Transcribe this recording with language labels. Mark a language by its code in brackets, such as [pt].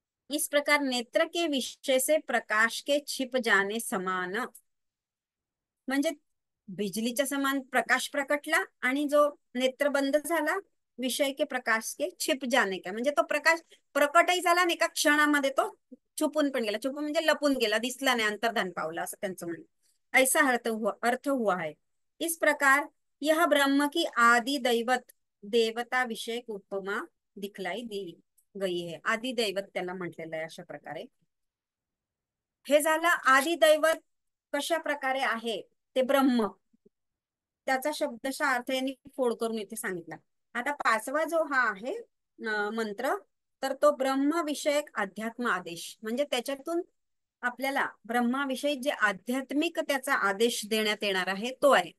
[hi] इस प्रकार नेत्र के विषय से प्रकाश के छिप जाने समान, [mr] म्हणजे बिजलीच्या समान प्रकाश प्रकटला आणि जो नेत्र बंद झाला, [hi] विषय के प्रकाश के छिप जाने का, [mr] म्हणजे तो प्रकाश प्रकटही झाला आणि एका क्षणामध्ये तो छुपून पण गेला, छुपून म्हणजे लपून गेला, दिसला नाही, अंतर्धान पावला, असं त्यांचं म्हणणं। [hi] ऐसा अर्थ हुआ है। इस प्रकार यह ब्रह्म की आदि दैवत देवता विषय उपमा दिखलाई दी गई है। [mr] आदि दैवत त्याला म्हटलेलं आहे अशा प्रकारे। हे झालं आदि दैवत कशा प्रकारे आहे, ते ब्रह्म, त्याचा शब्दशः अर्थ यांनी फोड करून इथे सांगितला। आता 5वा जो हा आहे मंत्र, तर तो ब्रह्मविषयक अध्यात्म आदेश, म्हणजे त्याच्यातून आपल्याला ब्रह्माविषयी जे आध्यात्मिक त्याचा आदेश देण्यात येणार आहे तो आहे।